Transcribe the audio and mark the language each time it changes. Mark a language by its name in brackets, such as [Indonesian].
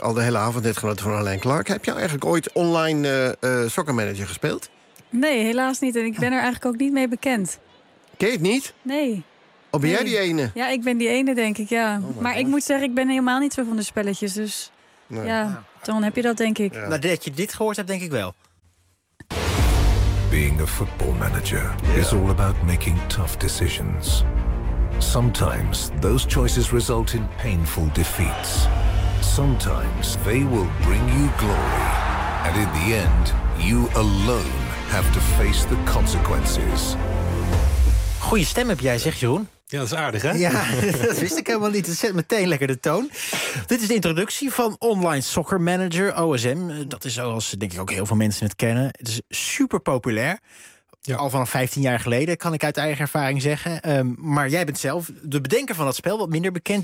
[Dutch] Al de hele avond, dit genoten van Alain Clark. Heb je eigenlijk ooit online soccermanager gespeeld? Nee, helaas niet. En ik ben er eigenlijk ook niet mee bekend. Ken je het niet? Nee. Oh, ben jij die ene? Ja, ik ben die ene, denk ik, ja. Oh, maar ik moet zeggen, ik ben helemaal niet zo van de spelletjes. Dus nee. Ja, dan heb je dat, denk ik. Ja. Maar dat je dit gehoord hebt, denk ik wel. [English] Being a football manager is all about making tough decisions. Sometimes those choices result in painful defeats. Sometimes they will bring you glory. And in the end, you alone have to face the consequences. [Dutch] Goeie stem heb jij, zeg Jeroen. Ja, dat is aardig, hè? Ja, dat wist ik helemaal niet. Dat zet meteen lekker de toon. Dit is de introductie van Online Soccer Manager, OSM. Dat is zoals, denk ik, ook heel veel mensen het kennen. Het is super populair. Ja. Al vanaf 15 jaar geleden, kan ik uit eigen ervaring zeggen. Maar jij bent zelf de bedenker van dat spel, wat minder bekend.